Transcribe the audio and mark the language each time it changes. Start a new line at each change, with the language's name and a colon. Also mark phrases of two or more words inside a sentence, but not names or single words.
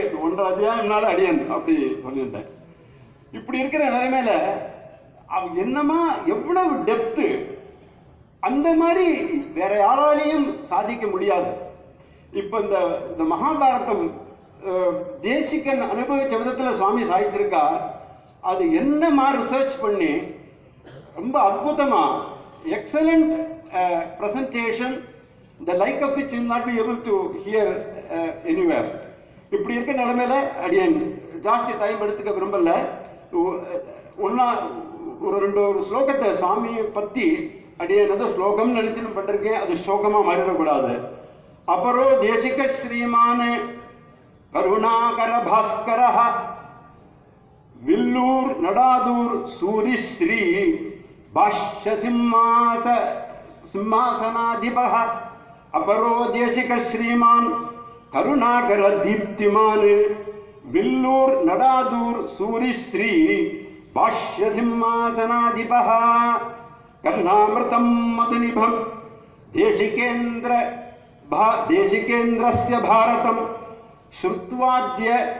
Tamil: 1.5 அத்தியாயம்னால அடியன் அப்படி சொல்லிட்டேன். இப்படி இருக்கிற நிலைமையில என்னமா எவ்வளவு டெப்த், அந்த மாதிரி வேற யாராலையும் சாதிக்க முடியாது. இப்ப இந்த மகாபாரதம் தேசிகன் அனுபவிச்ச விதத்துல சுவாமி சாதிச்சிருக்கா. அது என்னமா ரிசர்ச் பண்ணி ரொம்ப அற்புதமா
English: excellent presentation, the like of which you will not be able to hear anywhere.
Tamil: இப்படி இருக்க நிலைமையில அடியன் ஜாஸ்தி டைம் எடுத்துக்க விரும்பல. ஒரு 2 ஸ்லோகத்தை சுவாமியை பத்தி அடியன் ஸ்லோகம் நினைச்சு பட்டிருக்கேன். அது ஸ்லோகமா மாறிடக்கூடாது.
Sanskrit: अपरो देशिक श्रीमान करुणाकर भास्कर विल्लूर नडादूर सूरिश्री भाष्य सिंहासनाधिपः अपरो देशिक श्रीमान करुणाकर दीप्तिमान विल्लूर नडादूर सूरिश्री भाष्य सिंहासनाधिपः कर्णामृतं मधुनिभं देशिकेन्द्रस्य भारतं श्रुत्वाद्य